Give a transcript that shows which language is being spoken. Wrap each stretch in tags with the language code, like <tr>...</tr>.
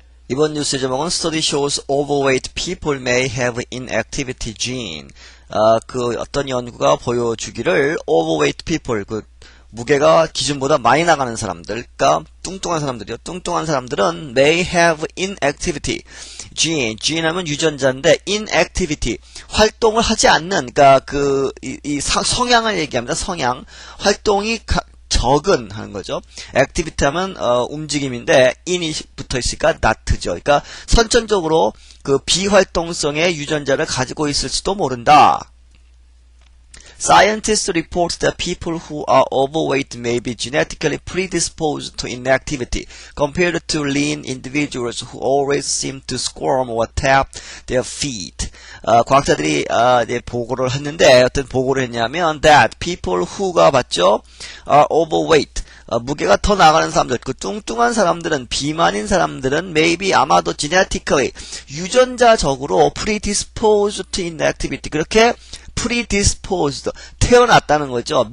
<ko>이번 뉴스의 제목은</ko> <en>Study shows overweight people may have inactivity gene.</en> <ko>그 어떤 연구가 보여주기를</ko> <en>overweight people,</en> <ko>그 무게가 기준보다 많이 나가는 사람들, 그러니까 뚱뚱한 사람들이요. 뚱뚱한 사람들은</ko> <en>may have inactivity gene.</en> <ko>gene 하면 유전자인데 inactivity, 활동을 하지 않는, 그러니까 성향을 얘기합니다. 성향, 활동이 적은 하는 거죠. 액티비티 하면 움직임인데 in이 붙어 있으니까 not죠. 그러니까 선천적으로 그 비활동성의 유전자를 가지고 있을지도 모른다.</ko> <en>Scientists report that people who are overweight may be genetically predisposed to inactivity compared to lean individuals who always seem to squirm or tap their feet.</en> <ko>과학자들이 보고를 했는데 어떤 보고를 했냐면</ko> <en>that people who</en> <ko>가 봤죠?</ko> <en>are overweight.</en> <ko>무게가 더 나가는 사람들, 그 뚱뚱한 사람들은, 비만인 사람들은 maybe 아마도 genetically, 유전자적으로</ko> <en>predisposed to inactivity,</en> <ko>그렇게 predisposed, 태어났다는 거죠.</ko>